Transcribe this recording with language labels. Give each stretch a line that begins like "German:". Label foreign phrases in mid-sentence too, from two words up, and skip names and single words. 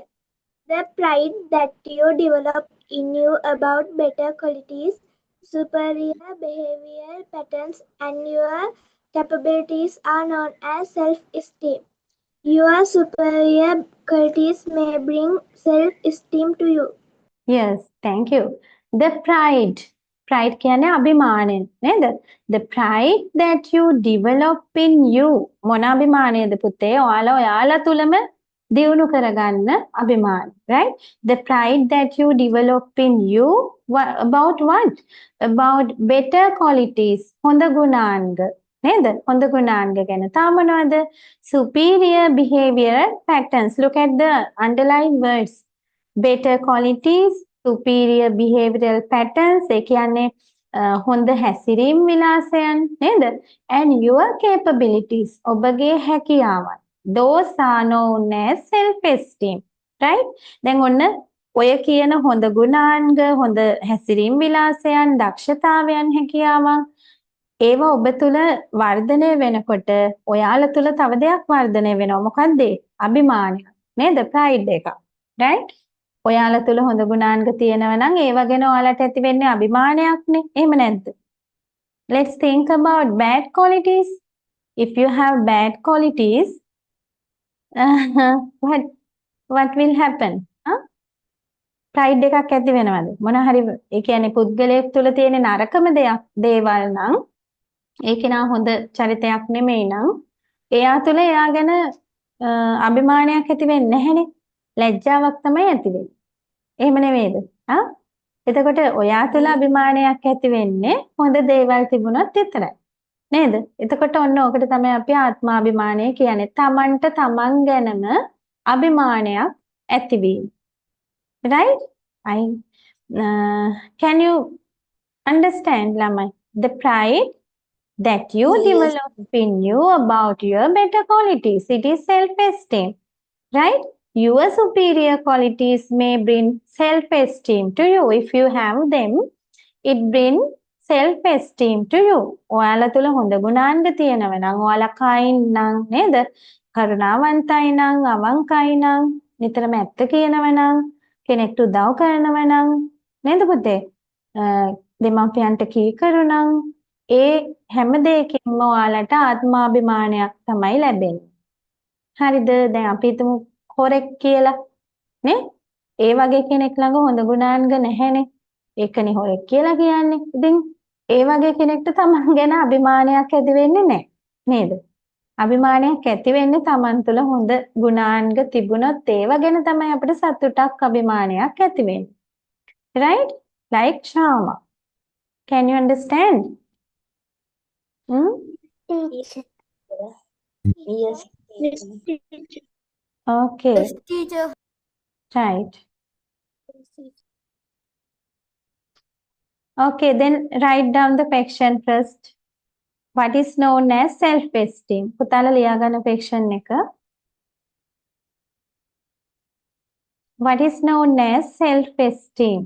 English: The pride that you develop in you about better qualities, superior behavioral patterns, and your capabilities are known as self-esteem. Your superior qualities may bring self-esteem to you. Yes, thank you. The pride. Pride
Sinhala: කියන්නේ අභිමානය නේද?
English: The pride that you develop in you.
Sinhala: මොන අභිමානයද පුතේ? ඔයාලා තුලම දියුණු කරගන්න අභිමාන,
English: right? The pride that you develop in you about what? About better qualities.
Sinhala: හොඳ ගුණාංග නේද? හොඳ ගුණාංග ගැන. තාම මොනවද?
English: Superior behavioral patterns. Look at the underlined words. Better qualities, superior behavioral patterns,
Sinhala: ඒ කියන්නේ හොඳ හැසිරීම් විලාසයන් නේද?
English: And your capabilities,
Sinhala: ඔබගේ හැකියාවන්.
English: Those are known as self-esteem, right?
Sinhala: දැන් ඔන්න ඔය කියන හොඳ ගුණාංග, හොඳ හැසිරීම් විලාසයන්, දක්ෂතාවයන්, හැකියාවන් ඒවා ඔබ තුල වර්ධනය වෙනකොට ඔයාලා තුල තව දෙයක් වර්ධනය වෙනවා. මොකක්ද? අභිමානය නේද? pride එක. right? ඔයාලා තුල හොඳ ගුණාංග තියෙනවා නම් ඒව ගැන ඔයාලට ඇති වෙන්නේ අභිමානයක්නේ. එහෙම නැද්ද?
English: Let's think about bad qualities. If you have bad qualities, what will happen?
Sinhala: pride එකක් ඇති වෙනවද? මොන හරි ඒ කියන්නේ පුද්ගලයෙක් තුල තියෙන නරකම දේවල් නම් ඒක නා හොඳ චරිතයක් නෙමෙයි නම් එයා තුල එයා ගැන අභිමානයක් ඇති වෙන්නේ නැහැනේ. ලැජ්ජාවක් තමයි ඇති වෙන්නේ. එහෙම නෙමෙයිද? එතකොට ඔයා තුල අභිමානයක් ඇති වෙන්නේ හොඳ දේවල් තිබුණොත් විතරයි. නේද? එතකොට ඔන්න ඕකට තමයි අපි ආත්මාභිමානය කියන්නේ. තමන්ට තමන් ගැනම අභිමානයක් ඇතිවීම.
English: Right? Can you understand, lamai? The pride that you develop in you about your better qualities. It is self-esteem. Right? Your superior qualities may bring self-esteem to you. If you have them, it brings self-esteem to you.
Sinhala: ඔයාලා තුල හොඳ ගුණාංග තියෙනවා නම්, ඔයාලා kind නම් නේද? කරුණාවන්තයි නම්, අවංකයි නම්, නිතරම ඇත්ත කියනවා නම්, කෙනෙක්ට උදව් කරනවා නම් නේද පුතේ? දෙමාපියන්ට කීකරු නම් ඒ හැම දෙයකින්ම ඔයාලට ආත්මාභිමානයක් තමයි ලැබෙන්නේ. හරිද? දැන් අපි හිතමු හොරෙක් කියලා නේ? ඒ වගේ කෙනෙක් ළඟ හොඳ ගුණාංග නැහැනේ. ඒකනේ හොරෙක් කියලා කියන්නේ. ඉතින් ඒ වගේ කෙනෙක්ට තමන් ගැන අභිමානයක් ඇති වෙන්නේ නැහැ. නේද? අභිමානයක් ඇති වෙන්නේ තමන් තුළ හොඳ ගුණාංග තිබුණොත් ඒව ගැන තමයි අපිට සතුටක් අභිමානයක් ඇති වෙන්නේ.
English: Right? Like Shama. Can you understand? Teacher. Yes. Yes, teacher. Okay. Yes, teacher. Right. Okay, then write down the question first. What is known as self-esteem?
Sinhala: පුතාලා ලියා ගන්න question එක.
English: What is known as self-esteem?